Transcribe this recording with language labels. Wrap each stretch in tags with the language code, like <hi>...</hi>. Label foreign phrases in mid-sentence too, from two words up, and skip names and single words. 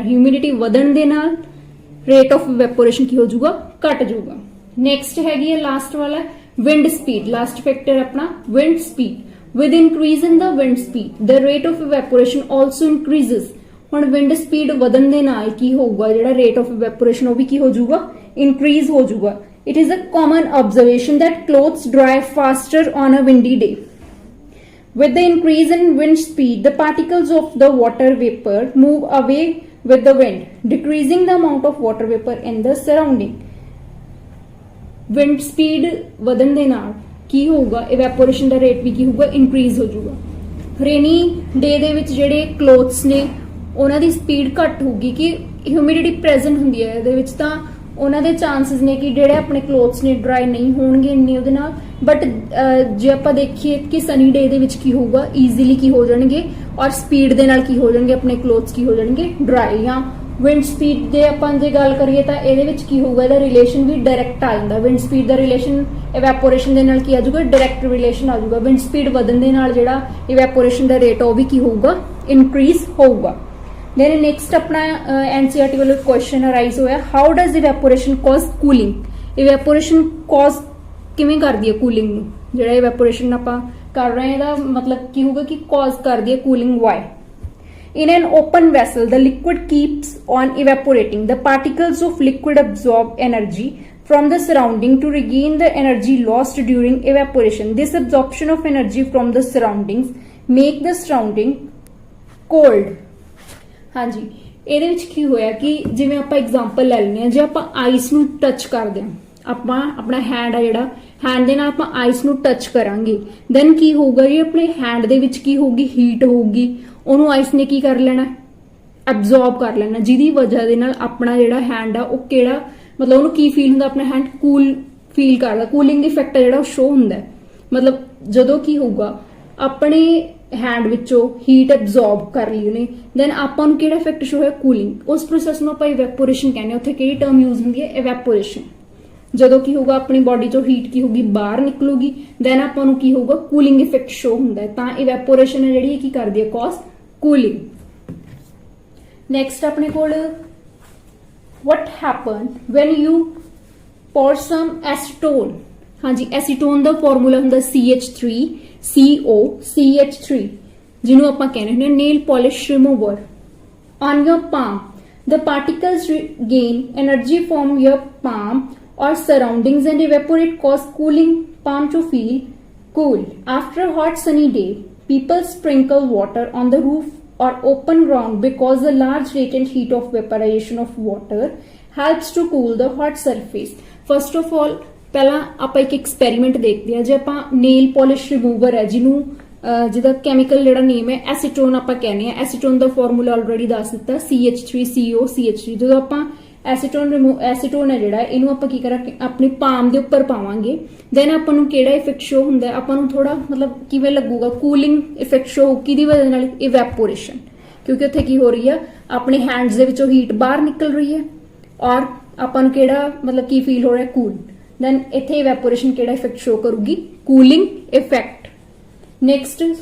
<pa>ਹਿਊਮਿਡਿਟੀ ਵਧਣ ਦੇ ਨਾਲ</pa> <en>rate of evaporation</en> <pa>ਕੀ ਹੋ ਜਾਊਗਾ ਘਟ ਜਾਊਗਾ ਨੈਕਸਟ ਹੈਗੀ ਹੈ ਲਾਸਟ ਵਾਲਾ</pa> <en>wind speed last factor</en> <pa>ਆਪਣਾ</pa> <en>wind speed with increase in the wind speed the rate of evaporation also increases</en> <pa>ਹੁਣ</pa> <en>wind speed</en> <pa>ਵਧਣ ਦੇ ਨਾਲ ਕੀ ਹੋਊਗਾ ਜਿਹੜਾ</pa> <en>rate of evaporation</en> <pa>ਉਹ ਵੀ ਕੀ ਹੋ ਜਾਊਗਾ ਇਨਕਰੀਜ਼ ਹੋ ਜਾਊਗਾ</pa> <en>It is a common observation that clothes dry faster on a windy day. With the increase in wind speed, the particles of the water vapor move away with the wind, decreasing the amount of water vapor in the surrounding. Wind speed</en> <pa>ਵਧਣ ਦੇ ਨਾਲ ਕੀ ਹੋਊਗਾ evaporation ਦਾ rate ਵੀ ਕੀ ਹੋਊਗਾ increase ਹੋ ਜਾਊਗਾ</pa> <en>rainy day</en> <pa>ਦੇ ਵਿੱਚ ਜਿਹੜੇ clothes ਨੇ ਉਹਨਾਂ ਦੀ speed ਘੱਟ ਹੋਊਗੀ ਕਿ</pa> <en>humidity present</en> <pa>ਹੁੰਦੀ ਹੈ ਇਹਦੇ ਵਿੱਚ ਤਾਂ ਉਹਨਾਂ ਦੇ ਚਾਂਸਸ ਨੇ ਕਿ ਜਿਹੜੇ ਆਪਣੇ ਕਲੋਥਸ ਨੇ ਡਰਾਈ ਨਹੀਂ ਹੋਣਗੇ ਇੰਨੇ ਉਹਦੇ ਨਾਲ ਬਟ ਜੇ ਆਪਾਂ ਦੇਖੀਏ ਕਿ</pa> <en>sunny day</en> <pa>ਦੇ ਵਿੱਚ ਕੀ ਹੋਊਗਾ ਈਜ਼ੀਲੀ ਕੀ ਹੋ ਜਾਣਗੇ ਔਰ ਸਪੀਡ ਦੇ ਨਾਲ ਕੀ ਹੋ ਜਾਣਗੇ ਆਪਣੇ ਕਲੋਥਸ ਕੀ ਹੋ ਜਾਣਗੇ ਡਰਾਈ ਜਾਂ</pa> <en>wind speed</en> <pa>ਦੇ ਆਪਾਂ ਜੇ ਗੱਲ ਕਰੀਏ ਤਾਂ ਇਹਦੇ ਵਿੱਚ ਕੀ ਹੋਊਗਾ ਇਹਦਾ ਰਿਲੇਸ਼ਨ ਵੀ ਡਾਇਰੈਕਟ ਆ ਜਾਂਦਾ</pa> <en>wind speed</en> <pa>ਦਾ ਰਿਲੇਸ਼ਨ ਇਵੈਪੋਰੇਸ਼ਨ ਦੇ ਨਾਲ ਕੀ ਆ ਜਾਊਗਾ</pa> <en>direct relation</en> <pa>ਆ ਜਾਊਗਾ</pa> <en>wind speed</en> <pa>ਵਧਣ ਦੇ ਨਾਲ ਜਿਹੜਾ ਇਵੈਪੋਰੇਸ਼ਨ ਦਾ ਰੇਟ ਉਹ ਵੀ ਕੀ ਹੋਊਗਾ ਇਨਕਰੀਜ਼ ਹੋਊਗਾ</pa> <en>then next</en> <pa>ਅਪਣਾ NCERT ਵਾਲਾ</pa> <en>question arise</en> <pa>ਹੋਇਆ</pa> <en>how does evaporation cause cooling evaporation cause</en> <pa>कूलिंग इवेपोरेशन कॉज ਕਿਵੇਂ ਕਰਦੀ ਹੈ ਕੂਲਿੰਗ ਨੂੰ ਜਿਹੜਾ ਇਵੈਪੋਰੇਸ਼ਨ ਆਪਾਂ ਕਰ ਰਹੇ ਹਾਂ ਇਹਦਾ ਮਤਲਬ ਕੀ ਹੋਊਗਾ ਕਿ ਕੌਜ਼ ਕਰਦੀ ਹੈ</pa> <en>cooling why in an open vessel the liquid keeps on evaporating the particles of liquid absorb energy from the surrounding to regain the energy lost during evaporation this absorption of energy from the surroundings make the surrounding</en> <pa>cold ਹਾਂਜੀ ਇਹਦੇ ਵਿੱਚ ਕੀ ਹੋਇਆ ਕਿ ਜਿਵੇਂ ਆਪਾਂ ਐਗਜ਼ਾਮਪਲ ਲੈ ਲੈਂਦੇ ਆ ਜੇ ਆਪਾਂ ਆਈਸ ਨੂੰ ਟੱਚ ਕਰਦੇ ਆ ਆਪਾਂ ਆਪਣਾ ਹੈਂਡ ਆ ਜਿਹੜਾ ਹੈਂਡ ਦੇ ਨਾਲ ਆਪਾਂ ਆਈਸ ਨੂੰ ਟੱਚ ਕਰਾਂਗੇ ਦੈਨ ਕੀ ਹੋਊਗਾ ਜੀ ਆਪਣੇ ਹੈਂਡ ਦੇ ਵਿੱਚ ਕੀ ਹੋਊਗੀ ਹੀਟ ਹੋਊਗੀ ਉਹਨੂੰ ਆਈਸ ਨੇ ਕੀ ਕਰ ਲੈਣਾ ਐਬਜ਼ੌਰਬ ਕਰ ਲੈਣਾ ਜਿਹਦੀ ਵਜ੍ਹਾ ਦੇ ਨਾਲ ਆਪਣਾ ਜਿਹੜਾ ਹੈਂਡ ਆ ਉਹ ਕਿਹੜਾ ਮਤਲਬ ਉਹਨੂੰ ਕੀ ਫੀਲ ਹੁੰਦਾ ਆਪਣਾ ਹੈਂਡ</pa> <en>cool feel</en> <pa>ਕਰਦਾ</pa> <en>cooling effect</en> <pa>ਆ ਜਿਹੜਾ ਉਹ ਸ਼ੋ ਹੁੰਦਾ ਮਤਲਬ ਜਦੋਂ ਕੀ ਹੋਊਗਾ ਆਪਣੇ ਹੈਂਡ ਵਿੱਚੋਂ</pa> <en>heat absorb</en> <pa>ਕਰ ਲੀ ਉਨ੍ਹਾਂ ਦੈਨ ਆਪਾਂ ਨੂੰ ਕਿਹੜਾ</pa> <en>effect show</en> <pa>ਹੈ ਕੂਲਿੰਗ ਉਸ ਪ੍ਰੋਸੈਸ ਨੂੰ ਆਪਾਂ ਇਵੈਪੋਰੇਸ਼ਨ ਕਹਿਣੇ ਉੱਥੇ ਕਿਹੜੀ</pa> <en>term use</en> <pa>ਹੁੰਦੀ ਹੈ ਇਵੈਪੋਰੇਸ਼ਨ ਜਦੋਂ ਕੀ ਹੋਗਾ ਅਪਣੀ ਬਾਡੀ ਚੋਂ ਹੀਟ ਕੀ ਹੋਗੀ ਬਾਹਰ ਨਿਕਲੂਗੀ ਦੈਨ ਆਪਾਂ ਨੂੰ ਕੀ ਹੋਗਾ</pa> <en>cooling effect show</en> <pa>ਹੁੰਦਾ ਹੈ ਤਾਂ ਇਵੈਪੋਰੇਸ਼ਨ ਹੈ ਜਿਹੜੀ ਕੀ ਕਰਦੀ ਹੈ</pa> <en>cause cooling</en> <pa>ਨੈਕਸਟ ਅਪਣੇ ਕੋਲ</pa> <en>what happen when you pour some acetone</en> <pa>ਹਾਂ ਜੀ ਐਸੀਟੋਨ ਦਾ ਫਾਰਮੂਲਾ ਹੁੰਦਾ CH3COCH3 ਜਿਨ੍ਹਾਂ ਆਪਾਂ ਕਹਿਣੇ ਹੁੰਦੇ</pa> <en>nail polish remover on your palm the particles gain energy from your palm or surroundings and evaporate cause cooling palm to feel cool after a hot sunny day people sprinkle water on the roof or open ground because the large latent heat of vaporization of water helps to cool the hot surface first of all</en> <pa>ਪਹਿਲਾਂ ਆਪਾਂ ਇੱਕ ਐਕਸਪੈਰੀਮੈਂਟ ਦੇਖਦੇ ਹਾਂ ਜੇ ਆਪਾਂ</pa> <en>nail polish remover</en> <pa>ਹੈ ਜਿਹਦਾ ਕੈਮੀਕਲ ਜਿਹੜਾ ਨੇਮ ਹੈ ਐਸੀਟੋਨ ਆਪਾਂ ਕਹਿੰਦੇ ਆ ਐਸੀਟੋਨ ਦਾ ਫਾਰਮੂਲਾ ਆਲਰੇਡੀ ਦੱਸ ਦਿੱਤਾ CH3COCH3 ਜਦੋਂ ਆਪਾਂ ਐਸੀਟੋਨ ਹੈ ਜਿਹੜਾ ਇਹਨੂੰ ਆਪਾਂ ਕੀ ਕਰਾਂਗੇ ਆਪਣੀ ਪਾਮ ਦੇ ਉੱਪਰ ਪਾਵਾਂਗੇ ਦੈਨ ਆਪਾਂ ਨੂੰ ਕਿਹੜਾ</pa> <en>effect show</en> <pa>ਹੁੰਦਾ ਆਪਾਂ ਨੂੰ ਥੋੜਾ ਮਤਲਬ ਕਿਵੇਂ ਲੱਗੂਗਾ</pa> <en>cooling effect show</en> <pa>ਕਿਹਦੀ ਵਜ੍ਹਾ ਨਾਲ ਇਵੈਪੋਰੇਸ਼ਨ ਕਿਉਂਕਿ ਉੱਥੇ ਕੀ ਹੋ ਰਹੀ ਆ ਆਪਣੇ ਹੈਂਡਸ ਦੇ ਵਿੱਚੋਂ ਹੀਟ ਬਾਹਰ ਨਿਕਲ ਰਹੀ ਹੈ ਔਰ ਆਪਾਂ ਨੂੰ ਕਿਹੜਾ ਮਤਲਬ ਕੀ ਫੀਲ ਹੋ ਰਿਹਾ</pa> <en>cool then</en> <pa>ਇੱਥੇ ਇਵੈਪੋਰੇਸ਼ਨ ਕਿਹੜਾ</pa> <en>effect show</en> <pa>ਕਰੂਗੀ</pa> <en>cooling effect next</en>